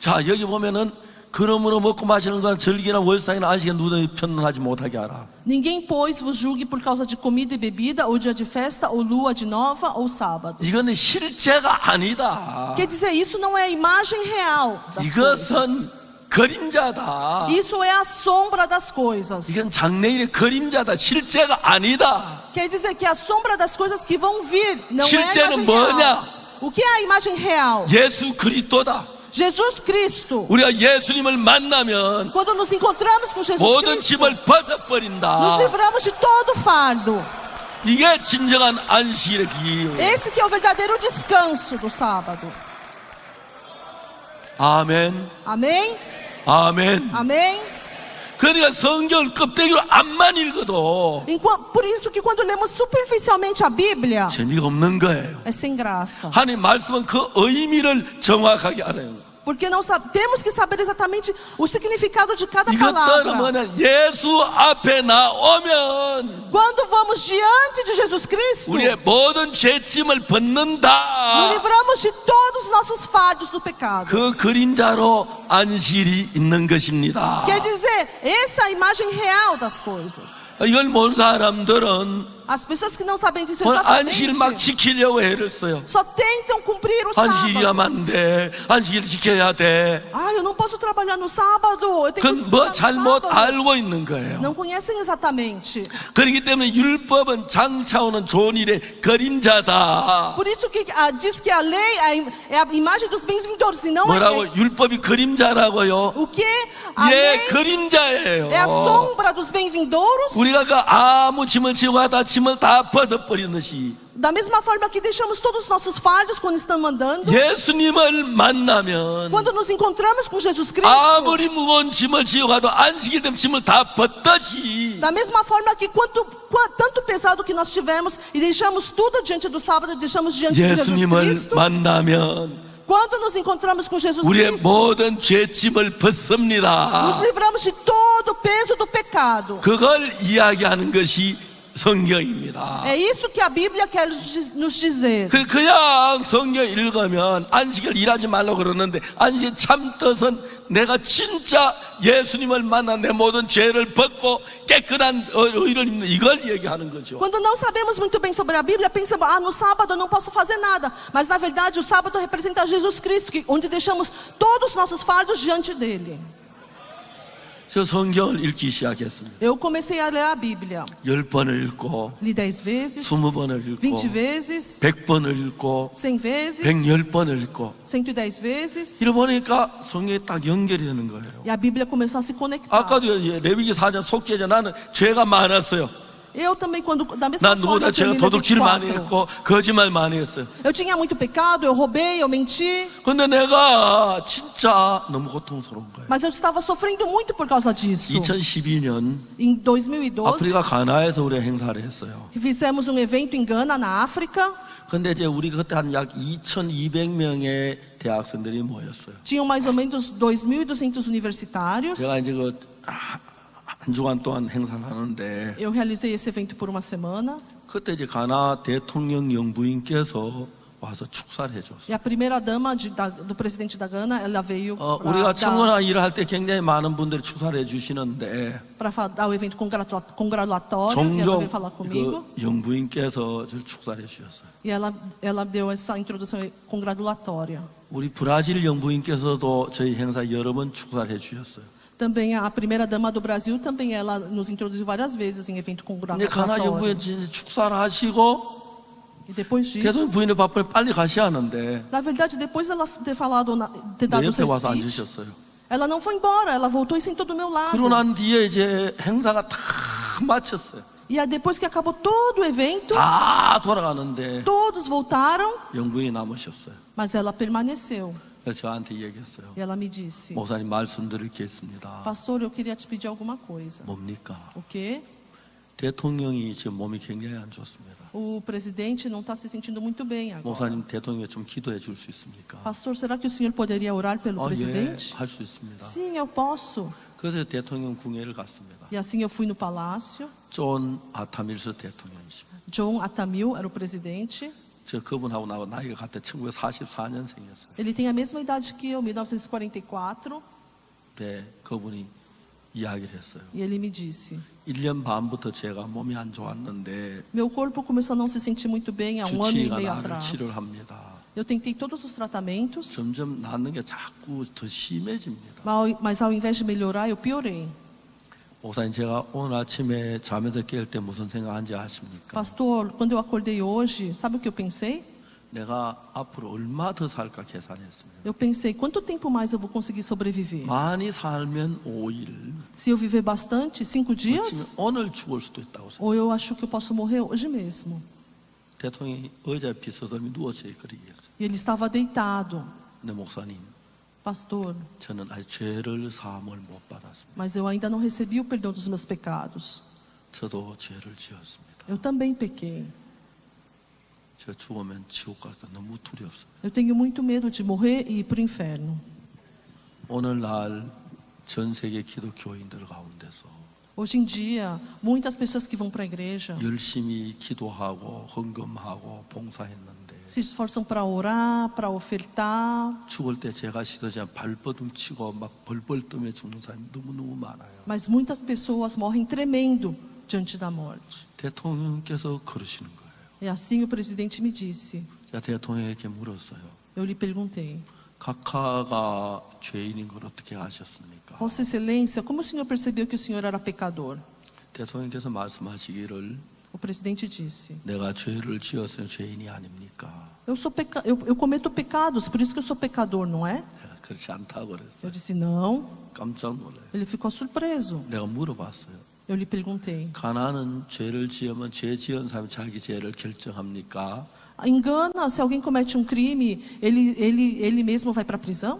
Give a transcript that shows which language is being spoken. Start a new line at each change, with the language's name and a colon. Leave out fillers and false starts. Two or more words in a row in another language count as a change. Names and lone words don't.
Korean: 자 여기 보면은 그러므로 먹고 마시는 건 절기나 월상이나 안식에 누구든 편론하지 못하게 하라.
Portuguese: Ninguém, pois, vos julgue por causa de comida e bebida, ou dia de festa, ou lua de nova, ou sábado.
Korean: 이거는 실제가 아니다.
Portuguese: Quer dizer, isso não é a imagem real das coisas.
Korean: 이것은 그림자다.
Portuguese: Isso é a sombra das coisas.
Korean: 이건 장래일의 그림자다. 실제가 아니다.
Portuguese: Quer dizer que a sombra das coisas que vão vir não é a
Korean: 실제는
Portuguese: imagem
Korean: 뭐냐?
Portuguese: real. O que é a imagem real?
Korean: 예수 그리스도다.
Portuguese: Jesus Cristo.
Korean: 우리가 예수님을 만나면
Portuguese: Quando nos encontramos com Jesus
Korean: 모든
Portuguese: Cristo,
Korean: 짐을
Portuguese: nos
Korean: 벗어버린다.
Portuguese: livramos de todo fardo.
Korean: 이게 진정한 안식일의 기회예요.
Portuguese: Esse que é o verdadeiro descanso do sábado.
Korean: 아멘.
Portuguese: Amém?
Korean: 아멘.
Portuguese: Amém?
Korean: 그러니까 성경을 껍데기로 앞만 읽어도
Portuguese: Por isso que quando lemos superficialmente a Bíblia,
Korean: 재미가 없는 거예요.
Portuguese: é sem graça.
Korean: 하나님 말씀은 그 의미를 정확하게 알아요.
Portuguese: Porque não temos que saber exatamente o significado de cada
Korean: 이것들은
Portuguese: palavra.
Korean: 뭐냐? 예수 앞에 나오면
Portuguese: Quando vamos diante de Jesus Cristo,
Korean: 우리의 모든 죄짐을
Portuguese: nos
Korean: 벗는다.
Portuguese: livramos de todos os nossos fardos do pecado.
Korean: 그 그림자로 안식일이 있는 것입니다.
Portuguese: Quer dizer, essa é a imagem real das coisas.
Korean: 이걸 모르는 사람들은
Portuguese: As pessoas que não sabem disso
Korean: 안식일 막
Portuguese: exatamente
Korean: 지키려고 애를 써요.
Portuguese: só tentam cumprir o sábado.
Korean: 안식일이라면 안 돼. 안식일 지켜야 돼.
Portuguese: Eu não posso trabalhar no sábado. Eu tenho que
Korean: 그건 뭐
Portuguese: descansar no
Korean: 잘못
Portuguese: sábado.
Korean: 알고 있는 거예요.
Portuguese: Não conhecem exatamente.
Korean: 그렇기 때문에 율법은 장차오는 좋은 일의 그림자다.
Portuguese: Por isso que diz que a lei é a imagem dos bens vindouros, e não
Korean: 뭐라고?
Portuguese: é.
Korean: 율법이 그림자라고요?
Portuguese: O que? A
Korean: 예,
Portuguese: lei
Korean: 그림자예요.
Portuguese: é a sombra dos bens vindouros.
Korean: 우리가 그 아무 짐을 지고 가다 짐을 다 벗어버리는 듯이
Portuguese: Da mesma forma que deixamos todos os nossos fardos quando estamos andando.
Korean: 예수님을 만나면
Portuguese: Quando nos encontramos com Jesus Cristo.
Korean: 아무리 무거운 짐을 지고 가도 안식일 되면 짐을 다 벗듯이
Portuguese: Da mesma forma que tanto pesado que nós tivemos e deixamos tudo diante do sábado, deixamos diante de Jesus
Korean: 예수님을
Portuguese: Cristo.
Korean: 만나면
Portuguese: Quando nos encontramos com Jesus
Korean: 우리의
Portuguese: Cristo,
Korean: 모든 죄짐을 벗습니다.
Portuguese: nos livramos de todo o peso do pecado.
Korean: 그걸 이야기하는 것이 성경입니다.
Portuguese: É isso que a Bíblia quer nos dizer.
Korean: 그냥 성경 읽으면 안식일 일하지 말라고 그러는데 안식일 참 뜻은 내가 진짜 예수님을 만나 내 모든 죄를 벗고 깨끗한 의를 입는 이걸 얘기하는 거죠.
Portuguese: Quando não sabemos muito bem sobre a Bíblia, pensamos, no sábado eu não posso fazer nada. Mas na verdade o sábado representa Jesus Cristo, onde deixamos todos os nossos fardos diante dele.
Korean: 저 성경을 읽기 시작했습니다.
Portuguese: Eu comecei a ler a Bíblia.
Korean: 10번을 읽고
Portuguese: Li 10 vezes,
Korean: 20번을 읽고
Portuguese: 20 vezes,
Korean: 100번을 읽고
Portuguese: 100 vezes,
Korean: 110번을 읽고
Portuguese: 110 vezes.
Korean: 이러 보니까 성경이 딱 연결이 되는 거예요.
Portuguese: E a Bíblia começou a se conectar.
Korean: 아까도 이제 레위기 4장 속죄자 나는 죄가 많았어요.
Portuguese: Eu também, quando da mesma
Korean: 난
Portuguese: forma,
Korean: 누구보다
Portuguese: eu
Korean: 제가
Portuguese: terminei
Korean: 도둑질 많이 24. 했고 거짓말 많이 했어요.
Portuguese: Eu tinha muito pecado, eu roubei, eu menti,
Korean: 근데 내가 진짜 너무 고통스러운 거예요.
Portuguese: mas eu estava sofrendo muito por causa disso.
Korean: 2012년
Portuguese: Em 2012,
Korean: 아프리카 가나에서 우리가 행사를 했어요.
Portuguese: fizemos um evento em Gana, na África.
Korean: 근데 이제 우리 그때 한 약 2,200명의 대학생들이 모였어요.
Portuguese: Tinham mais ou menos 2.200 universitários.
Korean: 제가 이제 한 주간 동안 행사를 하는데
Portuguese: Eu realizei esse evento por uma semana.
Korean: 그때 이제 가나 대통령 영부인께서 와서 축사를
Portuguese: E
Korean: 해줬어요.
Portuguese: a primeira dama do presidente da Gana, ela veio
Korean: 우리가 청문회 일을 할 때 굉장히 많은 분들이 축사를 해주시는데
Portuguese: para dar o evento congratulatório. E ela
Korean: 종종
Portuguese: veio falar comigo.
Korean: 그 영부인께서 저를 축사를 해주셨어요.
Portuguese: E ela deu essa introdução congratulatória.
Korean: 우리 브라질 영부인께서도 저희 행사 여러 번 축사를 해주셨어요.
Portuguese: Também a primeira dama do Brasil, também ela nos introduziu várias vezes em evento
Korean: 근데 가나
Portuguese: congratulatório.
Korean: 영부인 축사를 하시고
Portuguese: E depois disso,
Korean: 대통령 부인의 밥을 빨리 가셔야 하는데
Portuguese: na verdade, depois ela ter falado, ter
Korean: 내
Portuguese: dado o
Korean: 옆에
Portuguese: seu
Korean: 와서 speech, 앉으셨어요.
Portuguese: ela não foi embora, ela voltou e sentou do meu lado.
Korean: 그러고 난 뒤에 이제 행사가 다 마쳤어요.
Portuguese: E aí, depois que acabou todo o evento,
Korean: 다 돌아가는데
Portuguese: todos voltaram,
Korean: 영부인이 남으셨어요.
Portuguese: mas ela permaneceu.
Korean: 그래서 저한테 얘기했어요.
Portuguese: E ela me disse:
Korean: 목사님 말씀드릴 게 있습니다.
Portuguese: Pastor, eu queria te pedir alguma coisa.
Korean: 뭡니까?
Portuguese: O quê?
Korean: 대통령이 지금 몸이 굉장히 안 좋습니다.
Portuguese: O presidente não está se sentindo muito bem agora.
Korean: 목사님 대통령이 좀 기도해 줄 수 있습니까?
Portuguese: Pastor, será que o senhor poderia orar pelo
Korean: 예,
Portuguese: presidente?
Korean: 할 수 있습니다.
Portuguese: Sim, eu posso.
Korean: 그래서 대통령 궁예를 갔습니다.
Portuguese: E assim eu fui no palácio.
Korean: 존 아타밀스 대통령이십니다.
Portuguese: John Atamil era o presidente.
Korean: 저 그분하고 나이가 같아 1944년생이었어요.
Portuguese: Ele tem a mesma idade que eu, 1944.
Korean: 네, 그분이 이야기를 했어요.
Portuguese: E ele me disse:
Korean: 1년 반부터 제가 몸이 안 좋았는데
Portuguese: meu corpo começou a não se sentir muito bem há um ano e
Korean: 주치의가
Portuguese: meio
Korean: 나를
Portuguese: atrás.
Korean: 치료를 합니다.
Portuguese: Eu tentei todos os tratamentos,
Korean: 점점 낫는 게 자꾸 더 심해집니다.
Portuguese: mas ao invés de melhorar, eu piorei.
Korean: 목사님, 제가 오늘 아침에 잠에서 깰 때 무슨 생각한지 아십니까?
Portuguese: Pastor, quando eu acordei hoje, sabe o que eu pensei?
Korean: 내가 앞으로 얼마 더 살까 계산했습니다.
Portuguese: Eu pensei, quanto tempo mais eu vou conseguir sobreviver?
Korean: 많이 살면 5일,
Portuguese: Se eu viver bastante, 5
Korean: 그렇지만
Portuguese: dias?
Korean: 오늘 죽을 수도 있다고 생각해요.
Portuguese: Ou eu acho que eu posso morrer hoje mesmo.
Korean: 대통령이 의자에 비서듬이 누워서 그러겠어요.
Portuguese: E ele estava deitado.
Korean: 근데 목사님,
Portuguese: Pastor,
Korean: 저는 아직 죄를 사함을 못 받았습니다.
Portuguese: mas eu ainda não recebi o perdão dos meus pecados.
Korean: 저도 죄를 지었습니다.
Portuguese: Eu também pequei.
Korean: 저 죽으면 지옥 갈까 너무 두렵습니다.
Portuguese: Eu tenho muito medo de morrer e ir para o inferno.
Korean: 오늘날 전 세계 기독교인들 가운데서
Portuguese: Hoje em dia, muitas pessoas que vão para a igreja
Korean: 열심히 기도하고 헌금하고 봉사했는데
Portuguese: se esforçam para orar, para ofertar,
Korean: 죽을 때 제가 시도지만 발버둥 치고 막 벌벌 떠며 죽는 사람이 너무너무 많아요.
Portuguese: mas muitas pessoas morrem tremendo diante da morte.
Korean: 대통령께서 그러시는 거예요.
Portuguese: E assim o presidente me disse.
Korean: 제가 대통령에게 물었어요.
Portuguese: Eu lhe perguntei:
Korean: 각하가 죄인인 걸 어떻게 아셨습니까?
Portuguese: Vossa Excelência, como o senhor percebeu que o senhor era pecador?
Korean: 대통령께서 말씀하시기를
Portuguese: O presidente disse:
Korean: 내가 죄를 지었으면 죄인이 아닙니까?
Portuguese: eu cometo pecados, por isso que eu sou pecador, não é?
Korean: 내가 그렇지 않다고
Portuguese: Eu
Korean: 그랬어요.
Portuguese: disse: não.
Korean: 깜짝 놀라요.
Portuguese: Ele ficou surpreso.
Korean: 내가 물어봤어요.
Portuguese: Eu lhe perguntei:
Korean: 가나는 죄를 지으면 죄 지은 사람이 자기 죄를 결정합니까?
Portuguese: em Gana, se alguém comete um crime, ele mesmo vai para a prisão?